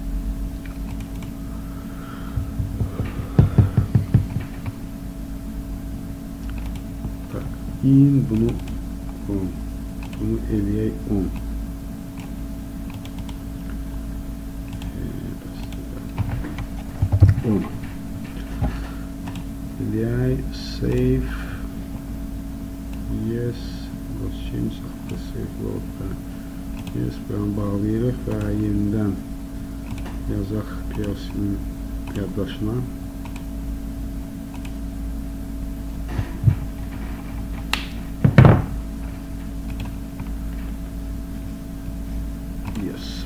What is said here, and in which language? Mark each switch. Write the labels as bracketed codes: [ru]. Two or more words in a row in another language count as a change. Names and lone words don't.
[az] Bunu eləyək 10. Eləyək, [en] save. Yes. Change the save load. Yes, [az] buranı bağlayırıq və yenidən yazaq PLC-nin yaddaşına. [en] Yes.